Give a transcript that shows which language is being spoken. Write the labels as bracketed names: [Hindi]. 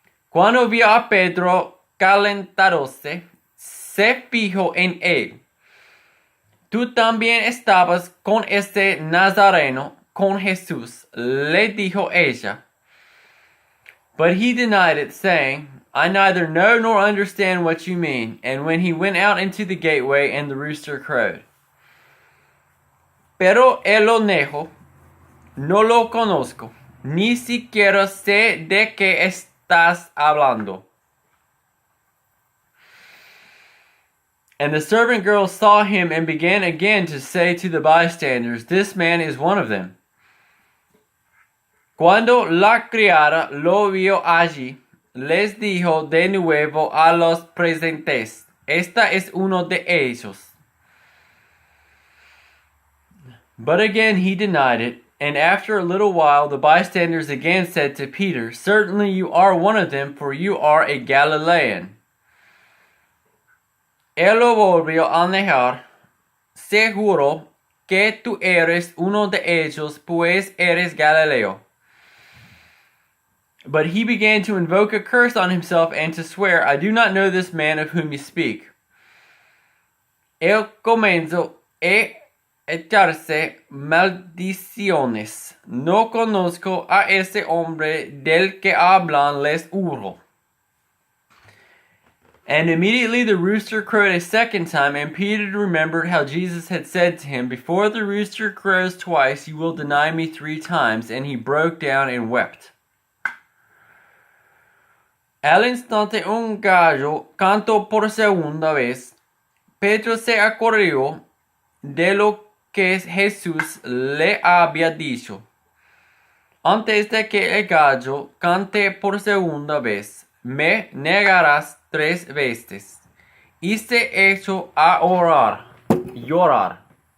[Spanish] Cuando vio a Pedro calentándose, se fijó en él. "Tú también estabas con este Nazareno, con Jesús," le dijo ella. [English] But he denied it, saying, "I neither know nor understand what you mean." And when he went out into the gateway, and the rooster crowed. [Spanish] Pero él lo negó, "No lo conozco, ni siquiera sé de qué estás hablando." [English] And the servant girl saw him and began again to say to the bystanders, "This man is one of them." [Spanish] Cuando la criada lo vio allí, les dijo de nuevo a los presentes, "Esta es uno de ellos." [English] But again he denied it, and after a little while the bystanders again said to Peter, "Certainly you are one of them, for you are a Galilean." [Spanish] Él lo volvió a negar. "Seguro que tú eres uno de ellos, pues eres Galileo." [English] But he began to invoke a curse on himself and to swear, "I do not know this man of whom you speak." [Spanish] Él comenzó a echarse maldiciones. "No conozco a ese hombre del que hablan", les juro. [English] And immediately the rooster crowed a second time, and Peter remembered how Jesus had said to him, "Before the rooster crows twice, you will deny me 3 times." And he broke down and wept. [Spanish] Al instante un gallo cantó por segunda vez. Pedro se acordó de lo que Jesús le había dicho: "Antes de que el gallo cante por segunda vez, me negarás 3 veces." Y se echó a llorar.